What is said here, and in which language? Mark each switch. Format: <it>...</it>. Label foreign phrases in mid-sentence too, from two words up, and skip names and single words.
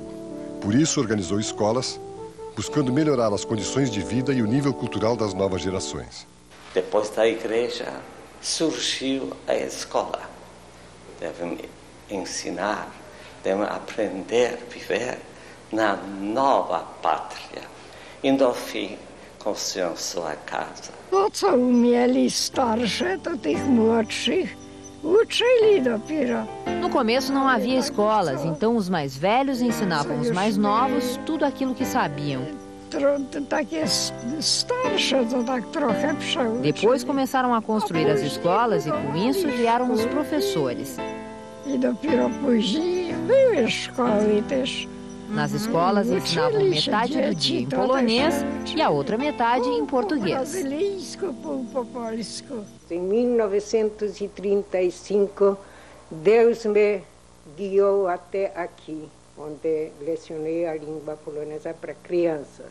<pt>Por isso, organizou escolas, buscando melhorar as condições de vida e o nível cultural das novas gerações. Depois da igreja, surgiu a escola. Devem ensinar, devem aprender a viver na nova pátria. E no fim, construíram sua casa.</pt> <pl>To, co umieli starsze, to tych młodszych uczyli dopiero.</pl> <pt>No começo não havia escolas, então os mais velhos ensinavam os mais novos tudo aquilo que sabiam.</pt> <pl>Takie starsze to tak trochę przeuczyli.</pl> <pt>Depois começaram a construir as escolas e com isso vieram os professores.</pt> <pl>I dopiero później były szkoły też.</pl> <pt>Nas escolas ensinavam metade do dia em polonês e a outra metade em português. Em 1935, Deus me guiou até aqui, onde lecionei a língua polonesa para crianças.</pt>